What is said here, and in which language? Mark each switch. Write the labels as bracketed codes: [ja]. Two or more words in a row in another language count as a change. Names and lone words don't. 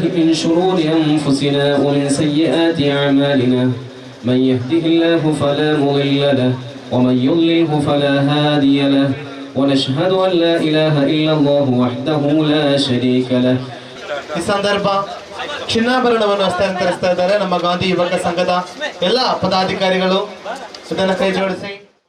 [ar] من شرور أنفسنا ومن سيئات أعمالنا من يهده الله فلا مضل له ومن يضلله فلا هادي له ونشهد أن لا إله إلا الله وحده لا شريك له. [kn] ಈ ಸಂದರ್ಭ ಚಿನ್ನಾಭರಣವನ್ನು ಹಸ್ತಾಂತರಿಸ್ತಾ ಇದ್ದಾರೆ ನಮ್ಮ ಗಾಂಧಿ ಯುವಕ ಸಂಘದ ಎಲ್ಲ ಪದಾಧಿಕಾರಿಗಳು. ಇದನ್ನು ಕೈ ಜೋಡಿಸಿ